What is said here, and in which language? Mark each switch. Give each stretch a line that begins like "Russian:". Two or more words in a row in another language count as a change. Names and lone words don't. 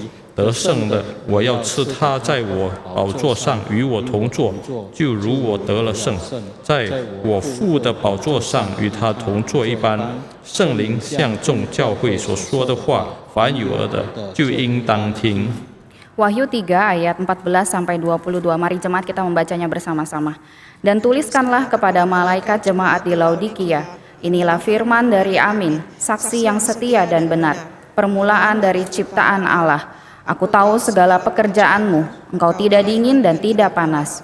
Chinese: 得胜的，我要赐他在我宝座上与我同坐，就如我得了胜，在我父的宝座上与他同坐一般。圣灵向众教会所说的话，凡有耳的就应当听。
Indonesian: Wahyu 3 ayat 14-22, mari jemaat kita membacanya bersama-sama. Dan tuliskanlah kepada malaikat jemaat di Laodikia, inilah firman dari Amin, saksi yang setia dan benar, permulaan dari ciptaan Allah. Aku tahu segala pekerjaanmu, engkau tidak dingin dan tidak panas.